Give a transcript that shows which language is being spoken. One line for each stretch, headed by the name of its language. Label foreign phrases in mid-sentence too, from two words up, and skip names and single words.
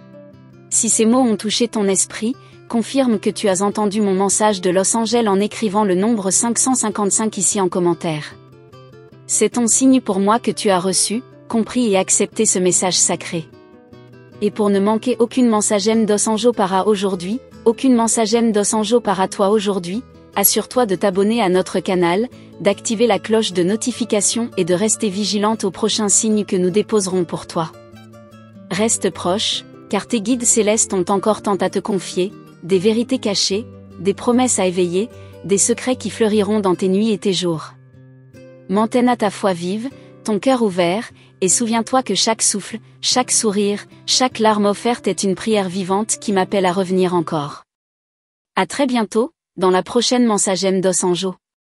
French: Si ces mots ont touché ton esprit, confirme que tu as entendu mon message de Los Angeles en écrivant le nombre 555 ici en commentaire. C'est ton signe pour moi que tu as reçu, compris et accepté ce message sacré. Et pour ne manquer aucune
Portuguese: mensagem dos anjos para
French: aujourd'hui, aucune
Portuguese: mensagem dos anjos para
French: toi aujourd'hui, assure-toi de t'abonner à notre canal, d'activer la cloche de notification et de rester vigilante aux prochains signes que nous déposerons pour toi. Reste proche, car tes guides célestes ont encore tant à te confier, des vérités cachées, des promesses à éveiller, des secrets qui fleuriront dans tes nuits et tes jours. Maintiens ta foi vive, ton cœur ouvert, et souviens-toi que chaque souffle, chaque sourire, chaque larme offerte est une prière vivante qui m'appelle à revenir encore. À très bientôt, dans la prochaine
Portuguese: mensagem dos anjos.